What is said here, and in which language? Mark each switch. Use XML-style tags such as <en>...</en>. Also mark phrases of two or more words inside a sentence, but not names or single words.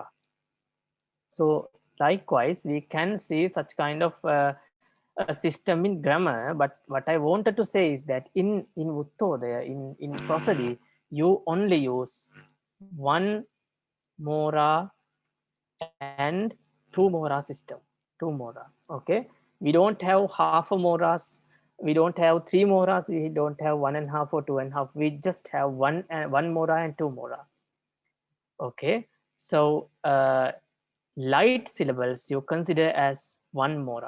<en>So likewise, we can see such kind of a system in grammar. But what I wanted to say is that in Vuttodaya, in prosody, you only use one mora and two mora system. Two mora. Okay. We don't have half a moras. We don't have three moras. We don't have 1.5 or 2.5. We just have one mora and two mora. Okay. So light syllables you consider as one mora.</en>